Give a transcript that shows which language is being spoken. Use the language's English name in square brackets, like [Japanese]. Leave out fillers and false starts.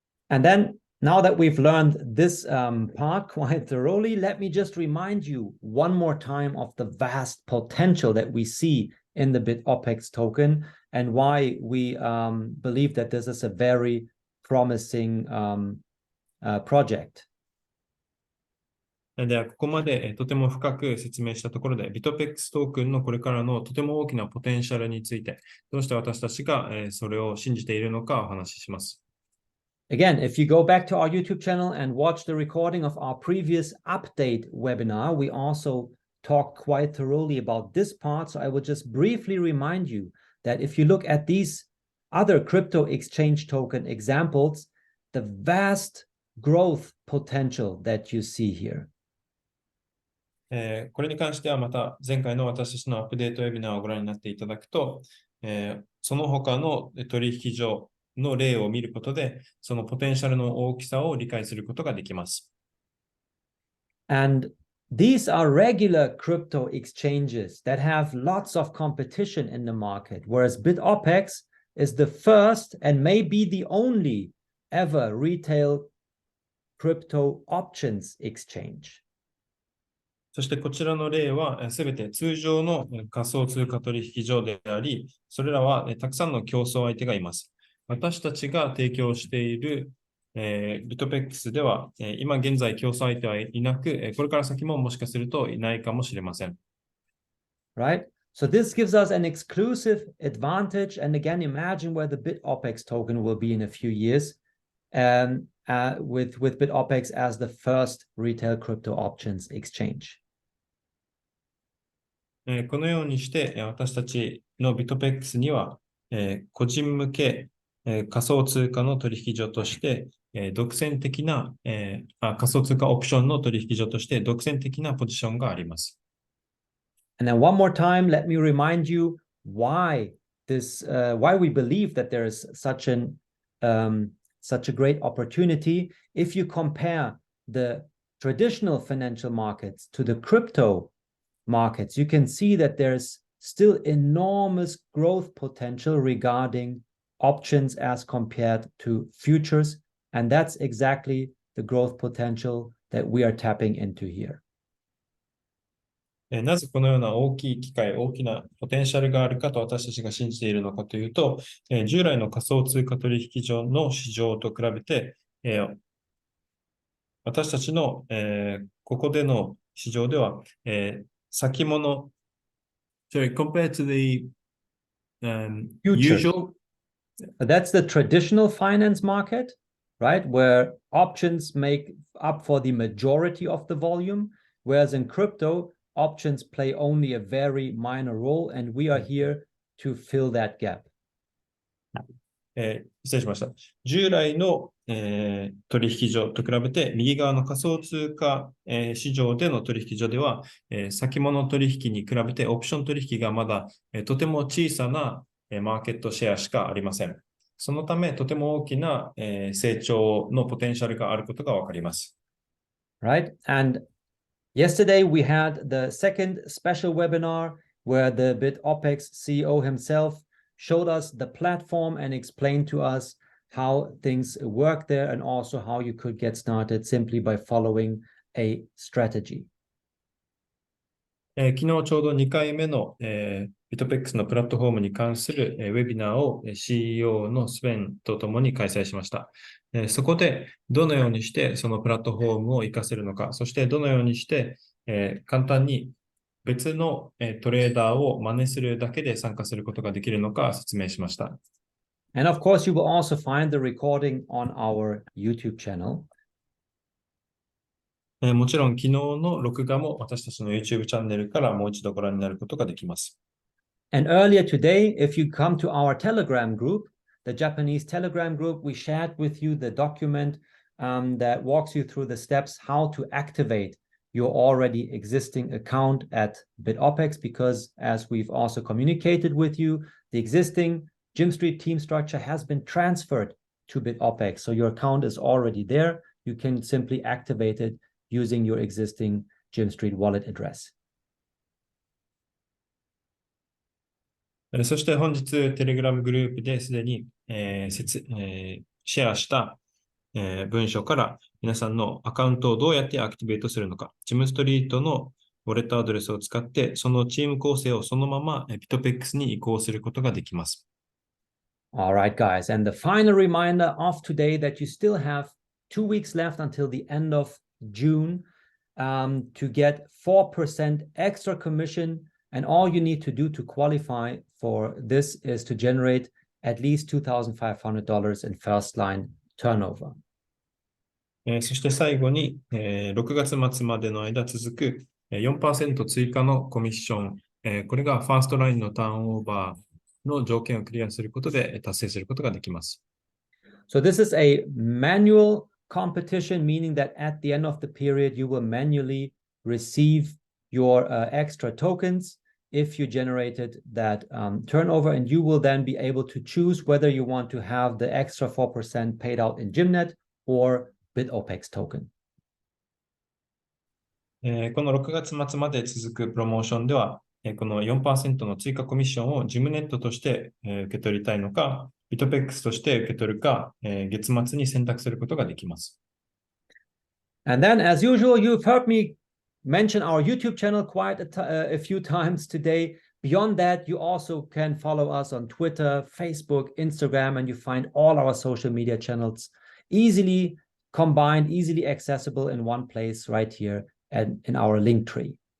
[English] And then, now that we've learned this part quite thoroughly, let me just remind you one more time of the vast potential that we see in the Bitopex token and why we believe that this is a very promising project. [Japanese] では、ここまでとても深く説明したところで、Bitopex トークンのこれからのとても大きなポテンシャルについて、どうして私たちがそれを信じているのかお話しします。 [English] Again, if you go back to our YouTube channel and watch the recording of our previous update webinar, we also talked quite thoroughly about this part. So I will just briefly remind you that if you look at these other crypto exchange token examples, the vast growth potential that you see here. [Japanese] これに関してはまた前回の私たちのアップデートウェビナーをご覧になっていただくと、その他の取引所の例を見ることで、そのポテンシャルの大きさを理解することができます。 [English] And these are regular crypto exchanges that have lots of competition in the market, whereas Bitopex is the first and may be the only ever retail crypto options exchange. [Japanese] そしてこちらの例はすべて通常の仮想通貨取引所であり、それらはたくさんの競争相手がいます。私たちが提供しているBitopex では今現在競争相手はいなく、これから先ももしかするといないかもしれません。 [English] Right? So this gives us an exclusive advantage. And again, imagine where the Bitopex token will be in a few years with Bitopex as the first retail crypto options exchange. [Japanese] このようにして私たちの Bitopex には個人向け仮想通貨の取引所として独占的な仮想通貨オプションの取引所として独占的なポジションがあります。 [English] And then one more time, let me remind you why we believe that there is such a great opportunity. If you compare the traditional financial markets to the crypto markets, you can see that there's still enormous growth potential regarding options as compared to futures. And that's exactly the growth potential that we are tapping into here. [Japanese] なぜこのような大きい機会、大きなポテンシャルがあるかと私たちが信じているのかというと、従来の仮想通貨取引所の市場と比べて、私たちの、ここでの市場では、先物、 [English] compared to the usual. That's the traditional finance market, right? Where options make up for the majority of the volume, whereas in crypto, options play only a very minor role, and we are here to fill that gap. [Japanese] 失礼しました。従来の、取引所と比べて、右側の仮想通貨、市場での取引所では、先物取引に比べてオプション取引がまだ、とても小さな、マーケットシェアしかありません。そのため、とても大きな、成長のポテンシャルがあることがわかります。 [English] Right? And yesterday we had the second special webinar where the Bitopex CEO himself showed us the platform and explained to us how things work there and also how you could get started simply by following a strategy. [Japanese] 昨日ちょうど2回目の、Bitopex のプラットフォームに関する、ウェビナーを CEO のスペンとともに開催しました。そこでどのようにしてそのプラットフォームを活かせるのか、そしてどのようにして、簡単に別の、トレーダーを真似するだけで参加することができるのか説明しました。 [English] And of course, you will also find the recording on our YouTube channel. [Japanese] もちろん、昨日の録画も私たちの YouTube チャンネルからもう一度ご覧になることができます。 [English] And earlier today, if you come to our Telegram group, the Japanese Telegram group, we shared with you the document that walks you through the steps how to activate your already existing account at Bitopex, because as we've also communicated with you, the existing GYMSTREET team structure has been transferred to Bitopex. So your account is already there. You can simply activate it using your existing GYMSTREET wallet address. [Japanese] そして本日、テレグラムグループですでに、シェアした、文章から皆さんのアカウントをどうやってアクティベートするのか、GYMSTREETのウォレットアドレスを使って、そのチーム構成をそのまま Bitopex に移行することができます。 [English] All right, guys. And the final reminder of today that you still have 2 weeks left until the end of June to get 4% extra commission. And all you need to do to qualify for this is to generate at least $2,500 in first line turnover. [Japanese] そして最後に、6月末までの間続く 4% 追加のコミッション、これがファーストラインのターンオーバーの条件をクリアすることで達成することができます。 [English] So this is a manual competition, meaning that at the end of the period, you will manually receive your extra tokens if you generated that turnover, and you will then be able to choose whether you want to have the extra 4% paid out in Gymnet or Bitopex token. [Japanese] この6月末まで続くプロモーションでは、この 4% の追加コミッションをジムネットとして受け取りたいのか、Bitopex として受け取るか、月末に選択することができます。 [English] And then, as usual, you've heard me mention our YouTube channel quite a few times today. Beyond that, you also can follow us on Twitter, Facebook, Instagram, and you find all our social media channels easily combined, easily accessible in one place right here and in our link tree.